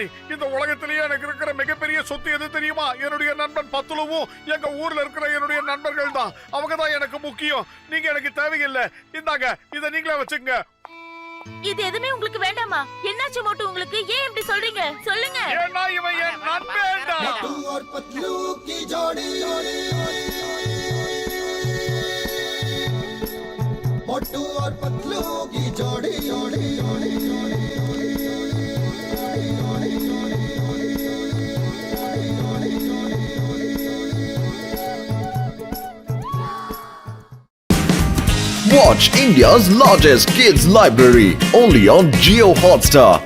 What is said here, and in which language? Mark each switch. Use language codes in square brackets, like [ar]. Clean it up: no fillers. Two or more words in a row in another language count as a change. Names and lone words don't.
[ta] இந்த உலகத்திலேயே எனக்கு இருக்கிற மிகப்பெரிய சொத்து எது தெரியுமா? என்னுடைய நண்பன் பத்துலுவும் எங்க ஊர்ல இருக்கிற என்னுடைய நண்பர்கள் தான். அவங்க தான் எனக்கு முக்கியம். நீங்க எனக்கு தேவையில்லை. இந்தாங்க, இத நீங்களே வச்சுங்க. இது எதுவுமே உங்களுக்கு வேண்டாமா? என்னாச்சு மோட்டு உங்களுக்கு? ஏன் இப்படி சொல்றீங்க? சொல்லுங்க. ஏன்னா இவன் என் நண்பன்டா. [hi] मोटू और पतलू की जोड़ी जोड़ी जोड़ी जोड़ी [en] Watch India's largest kids library only on Geo Hotstar.